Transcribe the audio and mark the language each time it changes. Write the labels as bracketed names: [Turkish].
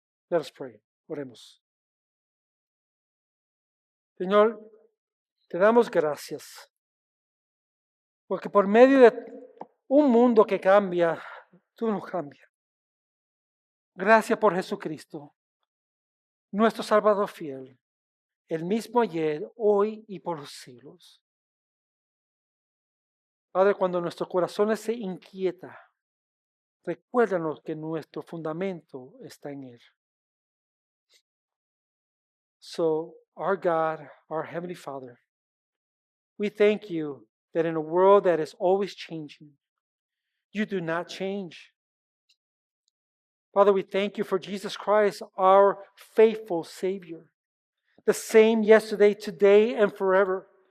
[English] Let us pray. [Spanish] Oremos. Señor, te damos gracias, porque por medio de un mundo que cambia, tú nos cambias. Gracias por Jesucristo, nuestro Salvador fiel, el mismo ayer, hoy y por los siglos. Padre, cuando nuestros corazones se inquietan, recuérdanos que nuestro fundamento está en Él. [English] So, our God, our Heavenly Father, we thank you that in a world that is always changing, you do not change. Father, we thank you for Jesus Christ, our faithful Savior, the same yesterday, today, and forever.